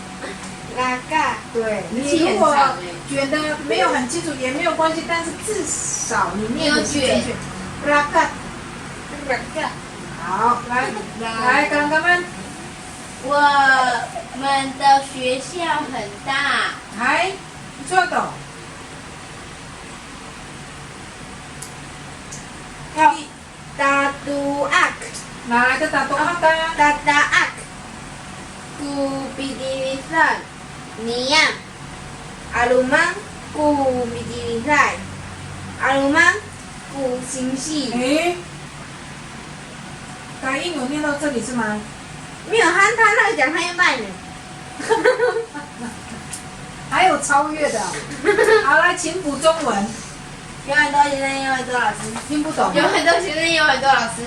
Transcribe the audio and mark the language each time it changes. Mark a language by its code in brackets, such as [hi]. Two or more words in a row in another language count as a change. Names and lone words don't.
[zh] 对，你如果觉得没有很清楚也没有关系，但是至少你念的是正确。rakat， 好，来，刚刚们，我们的学校很大。来，做到。 [trv] Tatuak， [zh] 哪来的 [trv] Tataak， ku pidilisan niam alumang ku pidilisan alumang ku singsi。 [zh] 哎，打英有念到这里是吗？没有，他那个讲太慢了。还有超越的。好，来，请补中文。有很多学生，有很多老师。听不懂。有很多学生，有很多老师。